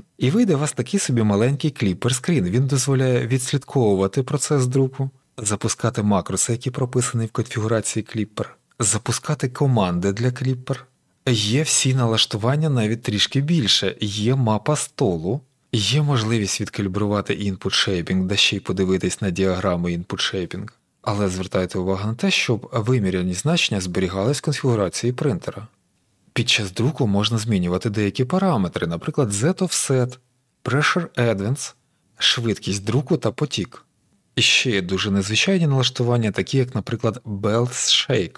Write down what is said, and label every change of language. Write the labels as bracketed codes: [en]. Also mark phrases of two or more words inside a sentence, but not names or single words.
[uk] І вийде у вас такий собі маленький Clipper Screen. Він дозволяє відслідковувати процес друку, запускати макроси, які прописані в конфігурації Clipper, запускати команди для Clipper. Є всі налаштування навіть трішки більше, є мапа столу, є можливість відкалібрувати [en] input shaping, [uk] да ще й подивитись на діаграми [en] input shaping. [uk] Але звертайте увагу на те, щоб виміряні значення зберігались в конфігурації принтера. Під час друку можна змінювати деякі параметри, наприклад Z-offset, [en] pressure advance, [uk] швидкість друку та потік. І ще є дуже незвичайні налаштування, такі як, наприклад, Bell's Shake.